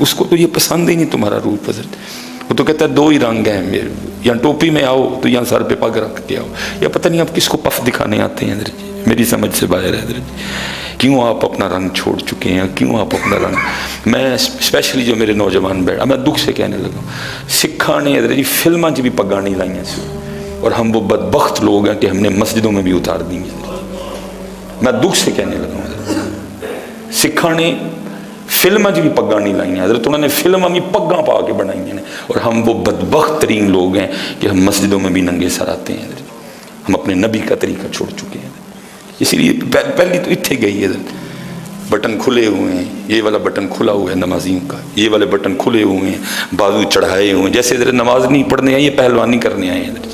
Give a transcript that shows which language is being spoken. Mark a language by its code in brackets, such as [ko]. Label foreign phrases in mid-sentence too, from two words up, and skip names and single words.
[ur] اس کو تو یہ پسند ہی نہیں تمہارا روپ حضرت۔ وہ تو کہتا ہے دو ہی رنگ ہیں میرے، یا ٹوپی میں آؤ تو یا سر پہ پگ رکھ کے آؤ، یا پتہ نہیں آپ کس کو پف دکھانے آتے ہیں حضرت جی، میری سمجھ سے باہر ہے حضرت جی۔ کیوں آپ اپنا رنگ چھوڑ چکے ہیں، کیوں آپ اپنا رنگ، میں اسپیشلی جو میرے نوجوان بیٹھا، میں دکھ سے کہنے لگا، [pa] سکھاں نے حضرت جی فلماں چ بھی پگاں نہیں لائیاں سی، [ur] اور ہم وہ بدبخت لوگ ہیں کہ ہم نے مسجدوں میں بھی اتار دی ہیں۔ میں دکھ سے کہنے لگا حضرت، [pa] سکھاں نے فلماں چ بھی پگاں نہیں لائیاں حضرت، انہوں نے فلماں بھی پگاں پا کے بنائی ہیں، [ur] اور ہم وہ بدبخت ترین لوگ ہیں کہ ہم مسجدوں میں بھی ننگے سر آتے ہیں [pa] حضرت۔ [ur] ہم اپنے نبی کا طریقہ چھوڑ چکے ہیں، اسی لیے پہلی تو اتھے گئی ہے، بٹن کھلے ہوئے ہیں، یہ والا بٹن کھلا ہوا ہے نمازیوں کا، یہ والے بٹن کھلے ہوئے ہیں، بازو چڑھائے ہوئے ہیں، جیسے حضرت نماز نہیں پڑھنے آئے، یہ پہلوانی کرنے آئے ہیں حضرت۔